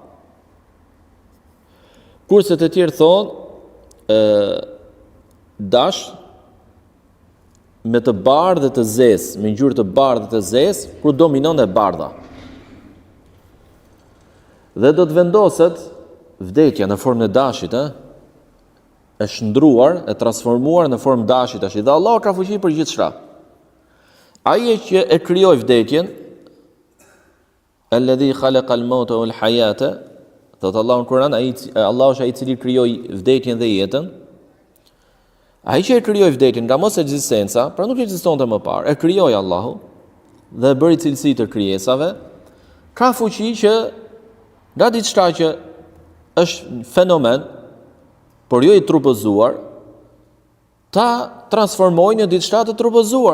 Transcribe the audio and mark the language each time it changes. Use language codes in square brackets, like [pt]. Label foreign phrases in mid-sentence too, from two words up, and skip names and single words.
[sq] Kurse të tjerë thonë dash me të bardhë dhe të zezë, me ngjyrë të bardhë dhe të zezë, kur dominon e bardha. Dhe do të vendoset vdekja në formën e dashit, e shndruar, e transformuar në formë dashit tash. Dhe Allah ka fuqi për gjithçka. Ai që e krijoi vdekjen, [ar] الذي خلق الموت والحياة, [sq] thot Allahu në Kur'an, Allahu është ai i cili krijoi vdekjen dhe jetën. Ai që e krijoi vdekjen nga mos ekzistenca, pra nuk ekzistonte më parë, e krijoi Allahu dhe bëri cilësi të krijesave, ka fuqi që nga diçka që është fenomen, por jo i trupëzuar, ta transformojë në diçka të trupëzuar.